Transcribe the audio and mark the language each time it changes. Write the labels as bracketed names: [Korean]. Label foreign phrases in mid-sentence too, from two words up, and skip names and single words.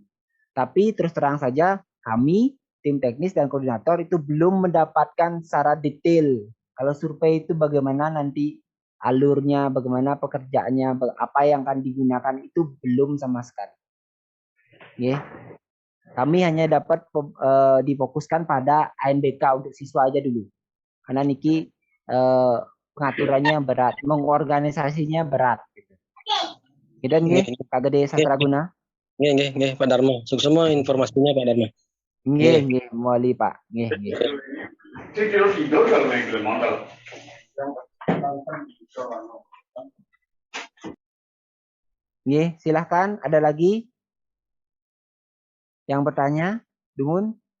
[Indonesian] Tapi terus terang saja kami tim teknis dan koordinator itu belum mendapatkan secara detail kalau survei itu bagaimana nanti alurnya, bagaimana pekerjaannya, apa yang akan digunakan itu belum sama sekali. Yeah. Kami hanya dapat difokuskan pada ANBK untuk siswa aja dulu. Karena niki pengaturannya berat, mengorganisasinya berat. Gitu nggih, Pak Gede Sastraguna. Nggih, Pak Dharma. Semua informasinya Pak Dharma. Nggih, Muali Pak. Nggih. Nggih, silahkan. Ada lagi yang bertanya? Dungun?